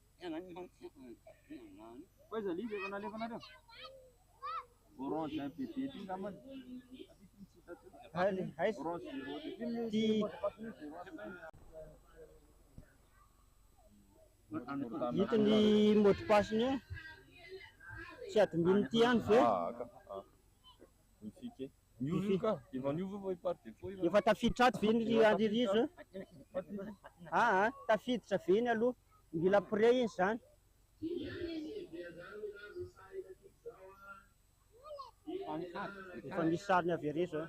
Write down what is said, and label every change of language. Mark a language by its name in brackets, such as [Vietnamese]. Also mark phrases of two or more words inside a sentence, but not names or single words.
[Malagasy] Faiza lizy efa nalefanareo? Orange MPT ty angambany. Orange 0 Hitiny [French] mot de passe- [Malagasy] ny io. Tsy admin ty ihany ve? Mifike. Niovy ka, efa niovy vai [French] par défaut. [Malagasy] Efa tafiditra ato ve ny andirizo? Tafiditra ve iny aloha? Mila pré iny zany. Efa misy sariny avy ery zao.